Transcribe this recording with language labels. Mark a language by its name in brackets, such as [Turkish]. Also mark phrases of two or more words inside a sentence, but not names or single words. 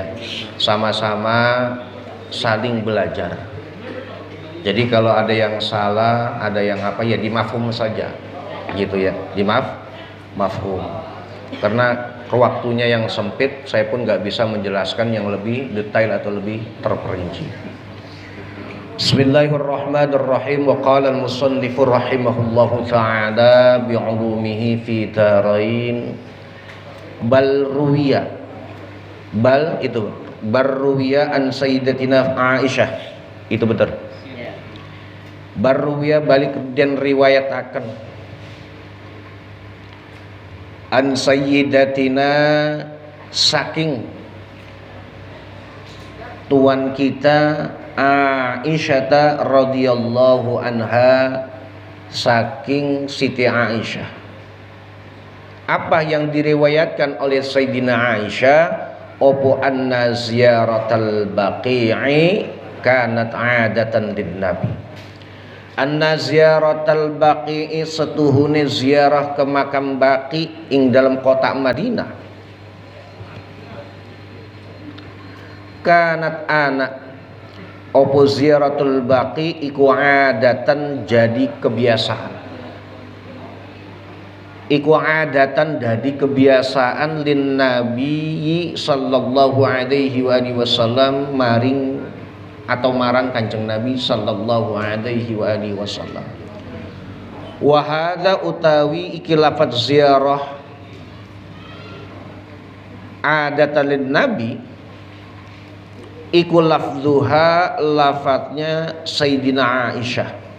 [Indonesian] Sama-sama saling belajar. Jadi kalau ada yang salah, ada yang apa ya dimafhum saja, gitu ya, mafhum. Karena waktunya yang sempit, saya pun nggak bisa menjelaskan yang lebih detail atau lebih terperinci. [Arabic] Bismillahirrahmanirrahim. وقال المصنف رحمه الله تعالى بعلومه في الدارين بل روي. Bal itu بل روي عن سيدتنا Aisyah. [Indonesian] Itu betul. [Javanese] Barruwiya balik dan riwayat akan [Arabic] عن سيدتنا [Javanese] saking tuan kita Aisyah [Arabic] رضي الله عنها, [Javanese] saking Siti Aisyah. [Indonesian] Apa yang diriwayatkan oleh Sayyidina Aisyah? [Arabic] Opo أن زيارة البقيع كانت عادة للنبي. أن زيارة البقيع [Javanese] setuhune ziarah ke makam Baqi ing dalam kota Madinah. Kanat anak opo [Arabic] زيارة البقيع [Javanese] iku adatan jadi kebiasaan. Iku adatan jadi kebiasaan [Arabic] للنبي صلى الله عليه وسلم [Javanese] maring atau marang Kanjeng Nabi [Arabic] صلى الله عليه وسلم. وهذا [Javanese] utawi iki lafaz ziarah [Arabic] عادة للنبي [Javanese] iku lafzuha, lafadznya Sayyidina Aisyah.